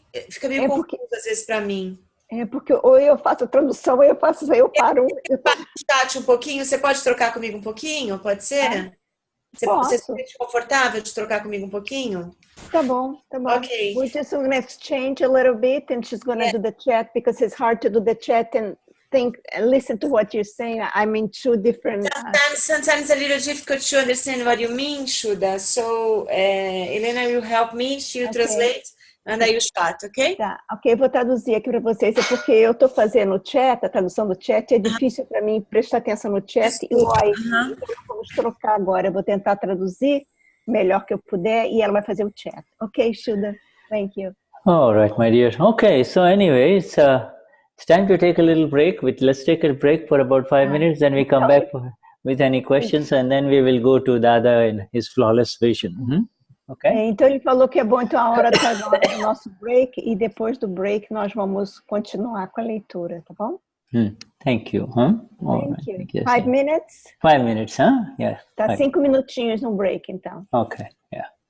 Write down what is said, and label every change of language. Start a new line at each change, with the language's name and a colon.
Portuguese: Fica meio confuso às vezes para mim. Porque ou eu faço a tradução, ou eu faço isso, aí eu paro. Chat um pouquinho, você pode trocar comigo um pouquinho? Pode ser? Você se sente confortável de trocar comigo um pouquinho? Tá bom.
English: Okay. We're just going to exchange a little bit, and she's going to do the chat, because it's hard to do the chat and listen to what you're saying. I'm in two different... Sometimes a little difficult to understand what you mean, Shuddha. So, Helena will help me, she'll translate.
Portuguese: And aí o chat, ok? Tá, ok, vou traduzir aqui para vocês, porque eu estou fazendo o chat, a tradução do chat, é difícil para mim prestar atenção no chat, então vamos trocar agora, eu vou tentar traduzir melhor que eu puder, e ela vai fazer o chat.
English: Ok, Shuddha? Thank you. All right, my dear. Okay, so anyway, it's time to take a little break. Let's take a break for about 5 minutes, then we come back with any questions, and then we will go to Dada and his flawless vision. Mm-hmm. Okay.
Portuguese: Então ele falou que é bom, então a hora do nosso break, e depois do break nós vamos continuar com a leitura, tá bom?
English: Thank you. Thank you. Yes, 5 minutes? 5 minutes, huh? Yeah.
Portuguese: Tá 5 minutinhos no break, então.
English: Okay, yeah.